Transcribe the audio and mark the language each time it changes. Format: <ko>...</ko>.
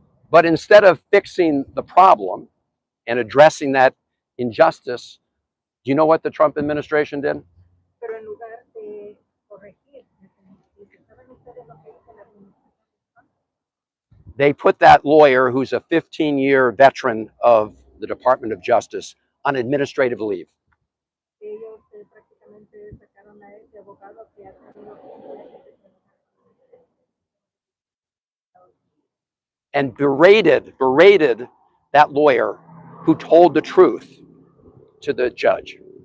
<en>But instead of fixing the problem, and addressing that injustice, do you know what the Trump administration did?</en> <es>Pero en lugar de corregir esa injusticia, ¿saben ustedes lo que hizo la administración?</es> <en>They put that lawyer, who's a 15-year veteran of the Department of Justice, on administrative leave.</en> <es>Ellos prácticamente sacaron a ese abogado que ha tenido 15 años de trabajar.</es> <en>And berated that lawyer who told the truth to the judge.</en>